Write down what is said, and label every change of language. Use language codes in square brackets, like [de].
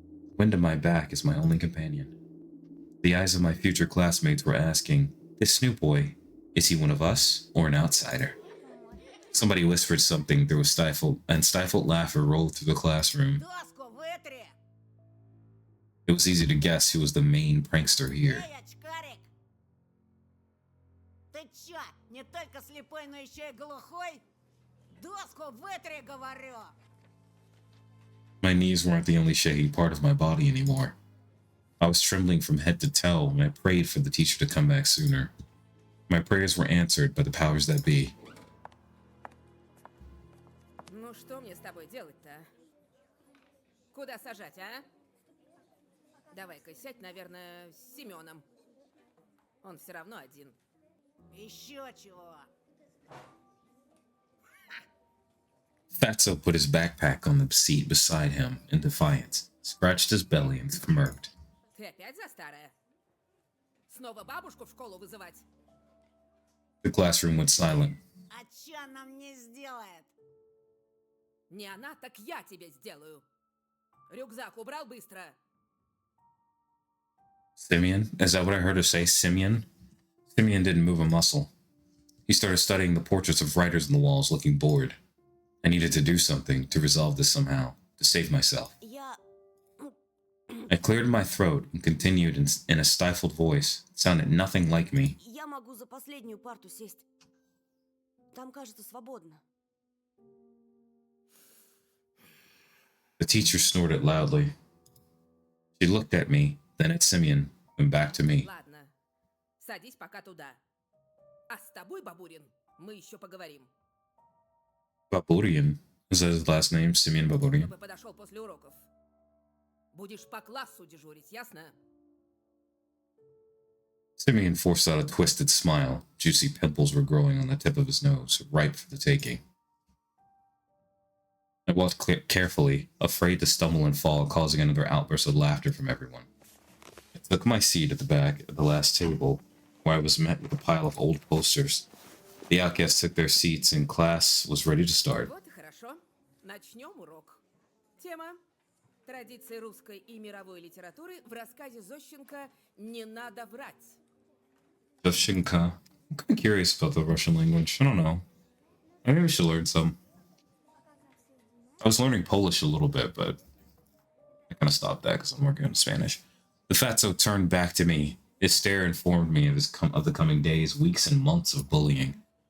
[en] The wind at my back is my only companion. The eyes of my future classmates were asking, this new boy, is he one of us or an outsider? Somebody whispered something through a stifled laughter rolled through the classroom. [ru] Доску вытри! [en] It was easy to guess who was the main prankster here. [ru] Эй, очкарик! Ты чё, не только слепой, но еще и глухой? Доску вытри, говорю! [en] My knees weren't the only shaky part of my body anymore. I was trembling from head to toe, and I prayed for the teacher to come back sooner. My prayers were answered by the powers that be. [ru] Ну что мне с тобой делать-то? Куда сажать, а? Давай-ка сядь, наверное, с Семеном. Он все равно один. Еще чего? [en] Fatso put his backpack on the seat beside him in defiance, scratched his belly, and smirked. [ru] Ты опять за старое? Снова бабушку в школу вызывать? [en] The classroom went silent. [ru] А чё она мне сделает? Не она, так я тебе сделаю. Рюкзак убрал быстро. [en] Simeon? Is that what I heard her say, Simeon? Simeon didn't move a muscle. He started studying the portraits of writers on the walls, looking bored. I needed to do something to resolve this somehow, to save myself. I cleared my throat and continued in a stifled voice. It sounded nothing like me. [ru] Я могу за последнюю парту сесть. Там, кажется, свободно. [en] The teacher snorted loudly. She looked at me, then at Simeon, and back to me. [ru] Ладно, садись пока туда. А с тобой, Бабурин, мы еще поговорим. [en] Baburian? Is that his last name? Simeon Baburian? [ru] Чтобы подошел после уроков. Будешь по классу дежурить, ясно? [en] Simeon forced out a twisted smile. Juicy pimples were growing on the tip of his nose, ripe for the taking. I walked carefully, afraid to stumble and fall, causing another outburst of laughter from everyone. I took my seat at the back of the last table, where I was met with a pile of old posters. The outcasts took their seats and class was ready to start. [ru] Вот и хорошо. Начнем урок. Тема: традиции русской и мировой литературы в рассказе Зощенко «Не надо врать». Dovshinka. [en] I'm kind of curious about the Russian language. I don't know. Maybe we should learn some. I was learning Polish a little bit, but I kind of stopped that because I'm working on Spanish. The fatso turned back to me. His stare informed me of the coming days, weeks, and months of bullying.